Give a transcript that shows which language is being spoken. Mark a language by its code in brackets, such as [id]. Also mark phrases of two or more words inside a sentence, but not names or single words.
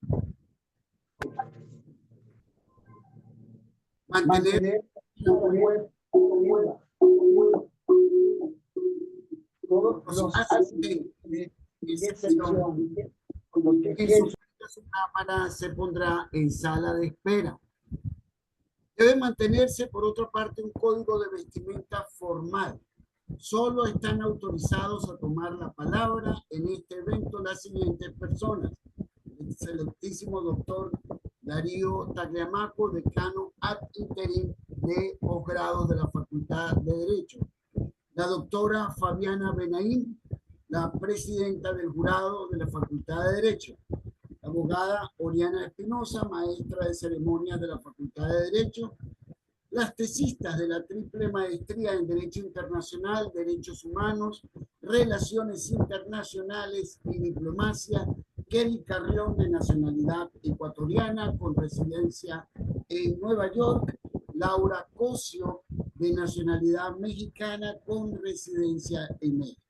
[es] Mantener la web todos los asistentes, excepción, en su cámara se pondrá en sala de espera. Debe mantenerse, por otra parte, un código de vestimenta formal. Solo están autorizados a tomar la palabra en este evento las siguientes personas: el excelentísimo doctor Darío Tagliamaco, decano [la] ad interim [es] de posgrados de la Facultad de Derecho; la doctora Fabiana Benaín, la presidenta del jurado de la Facultad de Derecho; la abogada Oriana Espinosa, maestra de ceremonias de la Facultad de Derecho; las tesistas de la triple maestría en Derecho Internacional, Derechos Humanos, Relaciones Internacionales y Diplomacia, Kelly Carrión, de nacionalidad ecuatoriana con residencia en Nueva York; Laura Cosio, de nacionalidad mexicana con residencia en México.